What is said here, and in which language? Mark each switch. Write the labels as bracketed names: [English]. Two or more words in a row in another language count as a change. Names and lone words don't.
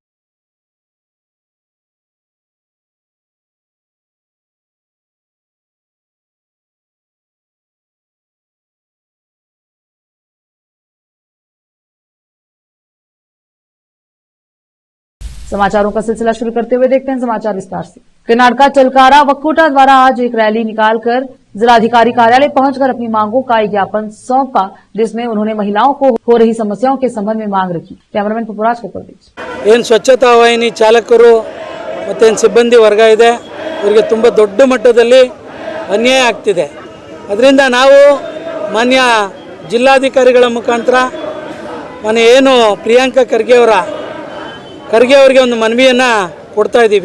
[Hindi] समाचारों का सिलसिला शुरू करते हुए देखते हैं समाचार विस्तार से। कर्नाटका चलकारा वक्कुटा द्वारा आज एक रैली निकालकर जिलाधिकारी कार्यालय पहुंचकर अपनी मांगों का एक ज्ञापन सौंपा, जिसमें उन्होंने महिलाओं को हो रही समस्याओं के संबंध में मांग रखी। कैमरामैन पुपुराज का [Kannada] ಏನು ಸ್ವಚ್ಛತಾ ವಾಹಿನಿ ಚಾಲಕರು ಮತ್ತೆ ಸಿಬ್ಬಂದಿ ವರ್ಗ ಇದೆ, ಇವರಿಗೆ ತುಂಬ ದೊಡ್ಡ ಮಟ್ಟದಲ್ಲಿ ಅನ್ಯಾಯ ಆಗ್ತಿದೆ. ಅದರಿಂದ ನಾವು ಮಾನ್ಯ ಜಿಲ್ಲಾಧಿಕಾರಿಗಳ ಮುಖಾಂತರ ಏನು ಪ್ರಿಯಾಂಕಾ ಖರ್ಗೆ ಅವರಿಗೆ ಒಂದು ಮನವಿಯನ್ನು ಕೊಡ್ತಾ ಇದ್ದೀವಿ.